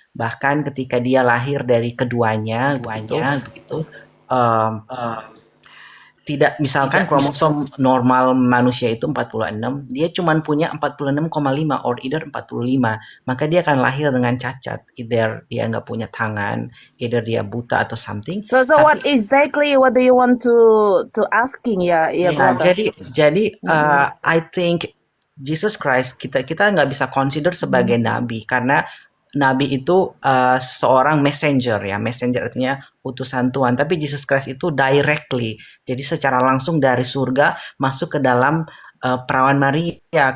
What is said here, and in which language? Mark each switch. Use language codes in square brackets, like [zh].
[id] Bahkan ketika dia lahir dari keduanya begitu, um, tidak, misalkan kromosom normal manusia itu 46, dia cuma punya 46,5 [en] or either [id] 45, maka dia akan lahir dengan cacat. [en] Either [id] dia nggak punya tangan, [en] either [id] dia buta atau [en] something. So [id] Tapi [en] what exactly what do you want to asking [id] ya [en] brother? [id] jadi [en] I think [id] Jesus Christ kita nggak bisa consider sebagai nabi, karena nabi itu seorang messenger ya. Messenger artinya utusan Tuhan. Tapi Jesus Christ itu [en] directly, [id] jadi secara langsung dari surga masuk ke dalam perawan Maria.